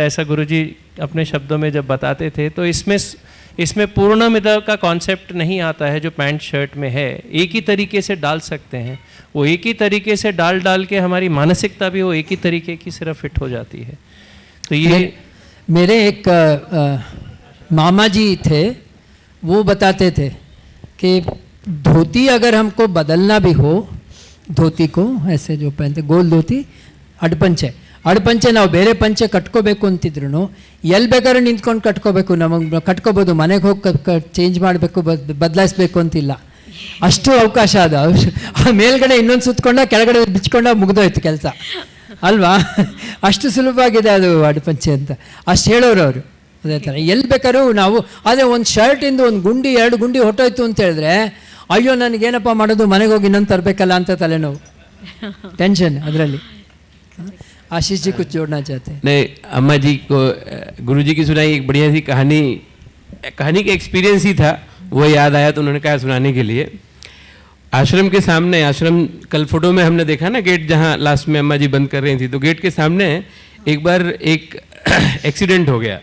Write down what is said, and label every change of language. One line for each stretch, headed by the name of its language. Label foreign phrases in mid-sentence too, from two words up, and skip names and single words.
Hindi: ऐसा गुरुजी अपने शब्दों में जब बताते थे। तो इसमें पूर्णमिद का कॉन्सेप्ट नहीं आता है जो पैंट शर्ट में है, एक ही तरीके से डाल सकते हैं, वो एक ही तरीके से डाल के हमारी मानसिकता भी वो एक ही तरीके की सिर्फ फिट हो जाती है। तो ये मेरे एक मामा जी थे, वो बताते थे कि धोती अगर हमको बदलना भी हो, धोती को ऐसे जो पहनते गोल धोती
Kannada: ಅಡ್ಪಂಚೆ ನಾವು ಬೇರೆ ಪಂಚೆ ಕಟ್ಕೋಬೇಕು ಅಂತಿದ್ರು ಎಲ್ಲಿ ಬೇಕಾದ್ರೂ ನಿಂತ್ಕೊಂಡು ಕಟ್ಕೋಬೇಕು, ನಮಗೆ ಕಟ್ಕೋಬೋದು, ಮನೆಗೆ ಹೋಗಿ ಚೇಂಜ್ ಮಾಡಬೇಕು ಬದಲಾಯಿಸ್ಬೇಕು ಅಂತಿಲ್ಲ, ಅಷ್ಟು ಅವಕಾಶ ಅದು. ಮೇಲ್ಗಡೆ ಇನ್ನೊಂದು ಸುತ್ಕೊಂಡ ಕೆಳಗಡೆ ಬಿಚ್ಕೊಂಡ ಮುಗಿದೋಯ್ತು ಕೆಲಸ ಅಲ್ವಾ, ಅಷ್ಟು ಸುಲಭವಾಗಿದೆ ಅದು ಅಡ್ಪಂಚೆ ಅಂತ ಅಷ್ಟು ಹೇಳೋರು ಅವರು. ಅದೇ ಥರ ಎಲ್ಲಿ ಬೇಕಾದ್ರೂ ನಾವು, ಅದೇ ಒಂದು ಶರ್ಟಿಂದ ಒಂದು ಗುಂಡಿ 2 ಗುಂಡಿ ಹೊಟ್ಟೋಯ್ತು ಅಂತ ಹೇಳಿದ್ರೆ ಅಯ್ಯೋ ನನಗೇನಪ್ಪ ಮಾಡೋದು, ಮನೆಗೆ ಹೋಗಿ ಇನ್ನೊಂದು ತರಬೇಕಲ್ಲ ಅಂತ ತಲೆನೋವು, टेंशन ಅದರಲ್ಲಿ.
Hindi: आशीष जी कुछ जोड़ना चाहते हैं? नहीं, अम्मा जी को गुरुजी की सुनाई एक बढ़िया सी कहानी का एक्सपीरियंस ही था, वो याद आया तो उन्होंने कहा सुनाने के लिए। आश्रम के सामने, आश्रम कल फोटो में हमने देखा ना गेट जहाँ लास्ट में अम्मा जी बंद कर रही थी, तो गेट के सामने एक बार एक एक्सीडेंट हो गया।